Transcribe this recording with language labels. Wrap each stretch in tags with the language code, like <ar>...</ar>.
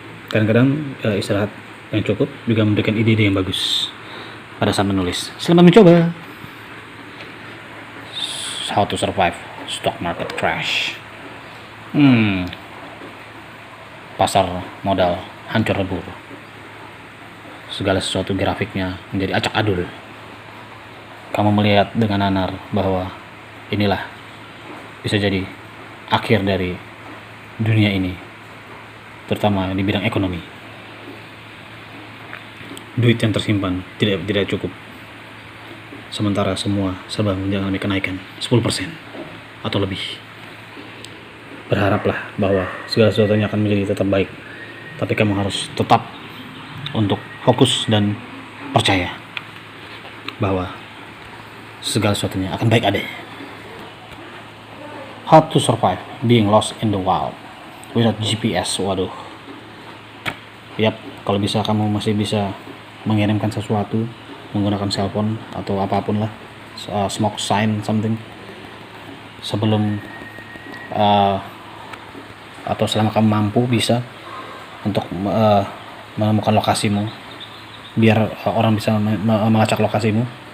<id>Kadang-kadang istirahat yang cukup juga memberikan ide-ide yang bagus pada saat menulis. Selamat mencoba.</id> <en>How to survive stock market crash.</en> <id>Pasar modal hancur lebur. Segala sesuatu grafiknya menjadi acak adul. Kamu melihat dengan nanar bahwa inilah bisa jadi akhir dari dunia ini, terutama di bidang ekonomi. Duit yang tersimpan tidak cukup, sementara semua serba mengalami kenaikan 10% atau lebih. Berharaplah bahwa segala sesuatunya akan menjadi tetap baik, tapi kamu harus tetap untuk fokus dan percaya bahwa segala sesuatunya akan baik adanya.</id> <en>How to survive being lost in the wild without GPS.</en> <id>Waduh. Yap, kalau bisa kamu masih bisa mengirimkan sesuatu menggunakan cellphone atau apapun lah,</id> <en>smoke sign something,</en> <id>sebelum atau selama kamu mampu bisa untuk menemukan lokasimu, biar orang bisa melacak lokasimu.</id>